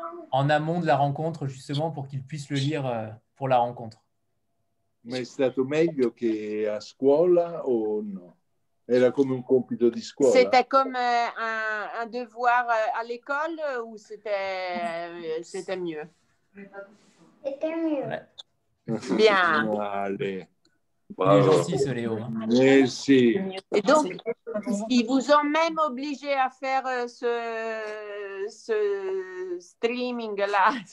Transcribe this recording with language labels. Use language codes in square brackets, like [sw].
[fr] En amont de la rencontre, justement, pour qu'ils puissent le lire pour la rencontre. [it] Ma è stato meglio che a scuola o no? Era come un compito di scuola? [fr] C'était comme un devoir à l'école ou c'était mieux? C'était mieux. Ouais. Bien. Allez. Il est gentil, ce Léo. Merci. Et donc, ils vous ont même obligé à faire ce streaming-là.